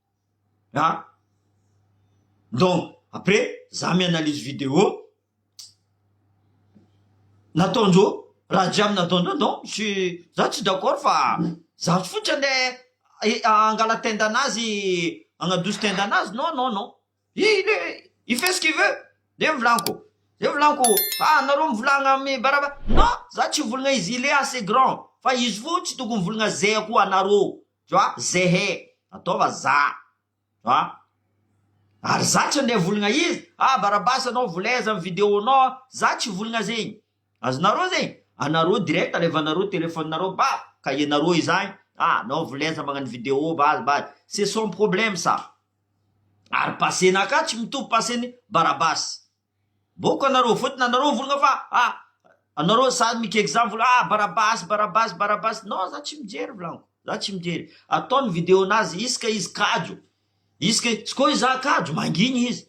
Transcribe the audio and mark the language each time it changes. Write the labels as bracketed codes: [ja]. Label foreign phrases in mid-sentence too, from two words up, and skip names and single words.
[mg] Donc après za mianalyse vidéo nataondreo raha jiaby nataondreo, non za tsy d'accord fa za fotsy andeha angala tenda anazy, agnadoso tenda anazy. [fr] Non, il fait ce qu'il veut. [mg] Zay volaniko, nareo mivolagna amy baraba. Non, za tsy volagna izy, [fr] il est assez grand, [mg] fa izy fo tsy tokony volagna zay koa anareo. [fr] Tu vois, [mg] zehe ataova za. Ary za tsy andeha volagna izy, barabasa anao volaiza amy vidéo anao, za tsy volagna zegny. Azonareo zegny? Anareo direct alevanareo téléphone-nareo, kahienareo izany, nao volaiza magnano vidéo [fr] c'est son problème ça. [mg] Ary pasenaka tsy mitovy paseny barabasy. Boko anareo, fotony anareo volagna fa anareo sady mika exemple, barabasy. Non, za tsy mijery volaniko, za tsy mijery. Ataony vidéo nazy iska izy kajo, iska izy koa iza kajo mangigny izy.